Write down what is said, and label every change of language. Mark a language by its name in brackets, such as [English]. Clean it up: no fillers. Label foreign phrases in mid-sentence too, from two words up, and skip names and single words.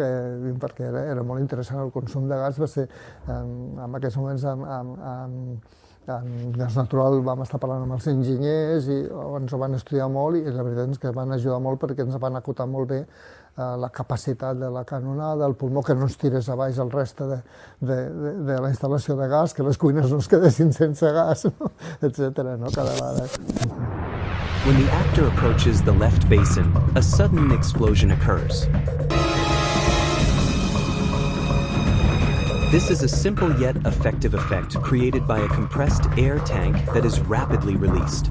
[Catalan] Perquè era molt interessant. El consum de gas va ser, en aquests moments, en gas natural vam estar parlant amb els enginyers i ens ho van estudiar molt i la veritat és que van ajudar molt perquè ens van acotar molt bé la capacitat de la canonada, el pulmó, que no ens tirés a baix el reste de la instal·lació de gas, que les cuines no es quedessin sense gas, no? Etcètera, no? Cada vegada. [English] When the actor approaches the left basin, a sudden explosion occurs. This is a simple yet effective effect created by a compressed air tank that is rapidly released.